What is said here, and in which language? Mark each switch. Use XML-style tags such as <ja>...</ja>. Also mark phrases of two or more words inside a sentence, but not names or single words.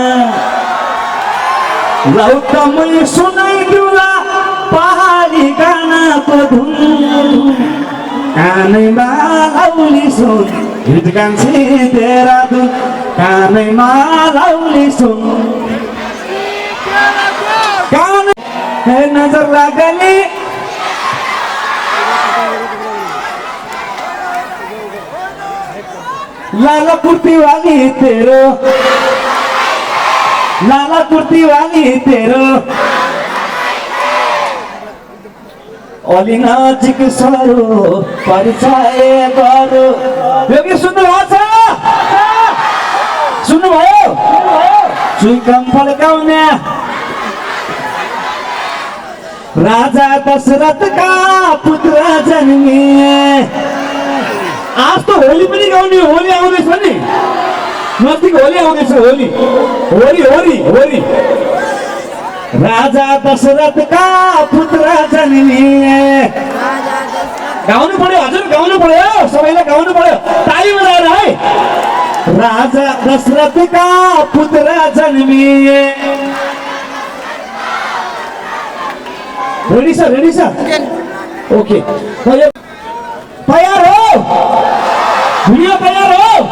<ne>लौटमै सुनाइदिउला पहाडी गानाको धुन, कानैमा लाउली सुन हिट कान्छी देहरादुन, कानैमा लाउली सुन है नजर लागली। लाला कुर्ती वाली तेरो, लाला कुर्ती वाली तेरो अलि नजिक सरो परिचय गरो। यो गीत सुन्नुभएको छ? सुन्नुभयो? चुइकम फल्काउने राजा दशरथका पुत्र जन्मिए। आज त होली पनि गाउने, होली आउँदैछ नि, नजिक होली आउँदैछ, होली होली होली होली। राजा दशरथका पुत्र जन्मिए। गाउनु पर्यो हजुर, गाउनु पर्यो, सबैले गाउनु पर्यो, ताली बजाएर है। राजा दशरथका पुत्र जन्मिए।</ne> <en>ready sir, ready sir, okay</en> <ne>तयार हो, भिडियो तयार हो।</ne>